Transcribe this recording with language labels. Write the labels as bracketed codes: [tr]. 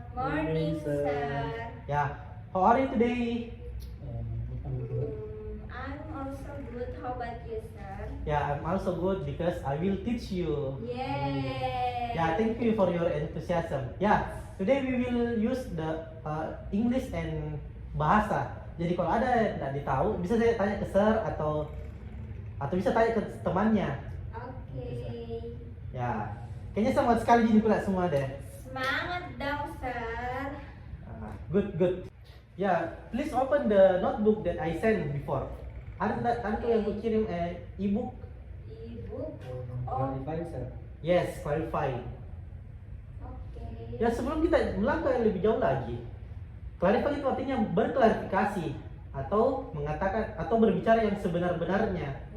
[en] Morning, sir. Yeah, how are you today? I'm also good. How about you, sir? Yeah, I'm also good because I will teach you. Yay! Yeah, thank you for your enthusiasm. Yeah, today we will use the English and bahasa. [id] Jadi kalau ada yang tidak tahu, bisa saya tanya ke sir atau bisa tanya ke temannya. [en] Okay. [id] Ya, kayaknya semangat sekali gini pula semua deh. Semangat dong, sir. [en] Good. Yeah, please open the notebook that I sent before. [id] Ada tuh yang aku kirim ebook. Ibu. [en] Qualified, sir. Yes, clarify. Okay. [id] Ya sebelum kita melangkah yang lebih jauh lagi, clarify itu artinya berklarifikasi atau mengatakan atau berbicara yang sebenar-benarnya.